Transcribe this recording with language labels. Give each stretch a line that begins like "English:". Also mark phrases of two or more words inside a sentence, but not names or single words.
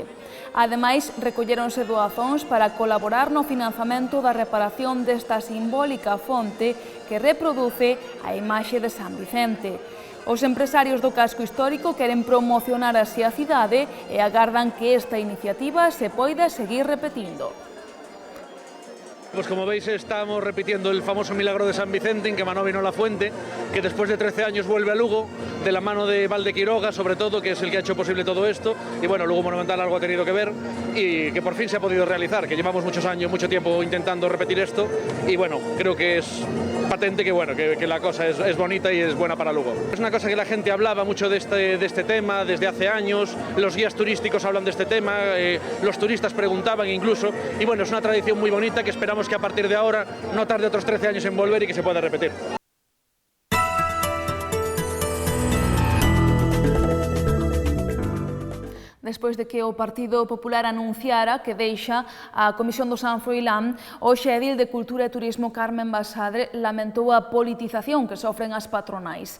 Galician: Ademais, recolléronse doazóns para colaborar no financiamento da reparación desta simbólica fonte que reproduce a imaxe de San Vicente. Os empresarios do casco histórico queren promocionar así a cidade e agardan que esta iniciativa se poida seguir repetindo.
Spanish: Pues como veis estamos repitiendo el famoso milagro de San Vicente en que Manó vino la fuente, que después de 13 años vuelve a Lugo, de la mano de Val de Quiroga sobre todo, que es el que ha hecho posible todo esto, y bueno, Lugo Monumental algo ha tenido que ver y que por fin se ha podido realizar, que llevamos muchos años, mucho tiempo intentando repetir esto y bueno, creo que es patente que bueno, que la cosa es bonita y es buena para Lugo. Es una cosa que la gente hablaba mucho de este tema desde hace años, los guías turísticos hablan de este tema, los turistas preguntaban incluso, y bueno, es una tradición muy bonita que esperamos que a partir de ahora no tarde otros 13 años en volver y que se pueda repetir.
Galician: Despois de que o Partido Popular anunciara que deixa a Comisión do San Froilán, o edil de Cultura e Turismo Carmen Basadre lamentou a politización que sofren as patronais.